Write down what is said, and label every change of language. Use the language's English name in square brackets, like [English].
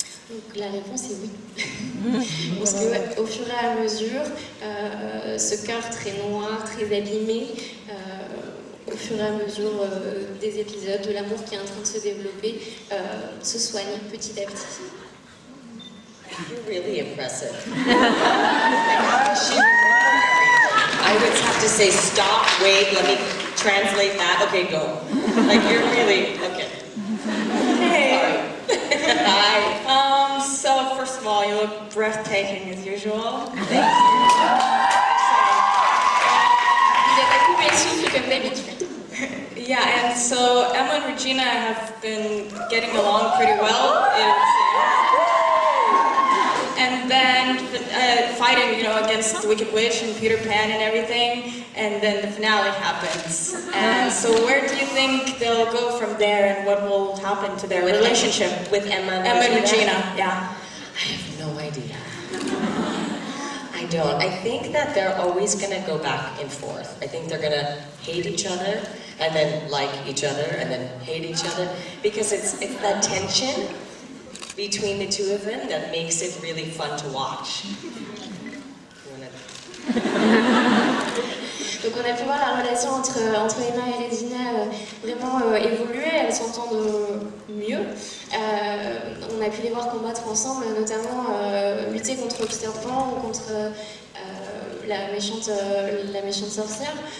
[French] Donc la réponse est oui. Parce qu'au fur et à mesure, ce cœur très noir, très abîmé, au fur et à mesure des épisodes, de l'amour qui est en train de se développer, se soigne petit à petit. [English] You're really impressive. I would have to say, stop, wait, let me translate that. Okay, go. Like, you're really, okay. Hey. Hi. So, first of all, you look breathtaking as usual. [French] Vous êtes à couper le souffle comme d'habitude. [English] Yeah, and so Emma and Regina have been getting along pretty well. and then fighting, you know, against the Wicked Witch and Peter Pan and everything, and then the finale happens. And so where do you think they'll go from there, and what will happen to their relationship? With Emma and Regina, yeah. I have no idea. I don't. I think that they're always going to go back and forth. I think they're going to hate each other, and then like each other, and then hate each other, because it's that tension between the two of them that makes it really fun to watch. [French] Donc on a pu voir la relation entre Emma et Regina vraiment évoluer, elles s'entendent mieux. On a pu les voir combattre ensemble, notamment lutter contre Peter Pan ou contre la méchante sorcière.